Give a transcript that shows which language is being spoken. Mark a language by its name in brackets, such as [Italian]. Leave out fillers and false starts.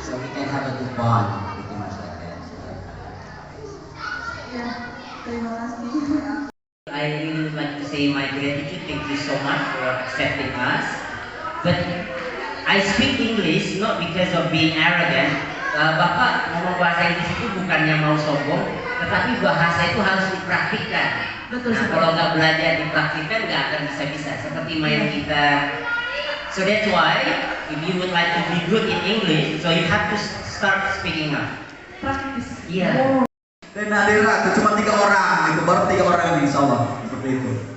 [English] So we can have a good bond, pretty much like that. [Indonesian] Ya, terima kasih. [English] I really would like to say my gratitude. Thank you so much for accepting us. But I speak English not because of being arrogant. [Indonesian] Bapak ngomong bahasa Inggris itu bukannya mau sombong, tetapi bahasa itu harus dipraktikkan. Betul Nah, sekali. kalau nggak belajar dipraktikkan nggak akan bisa-bisa. Seperti main gitar. [English] So that's why if you would like to be good in English, so you have to start speaking up. [Indonesian] Praktis. Iya. Dan hadirat itu cuma 3 orang, itu baru 3 orang ini, insya Allah seperti itu.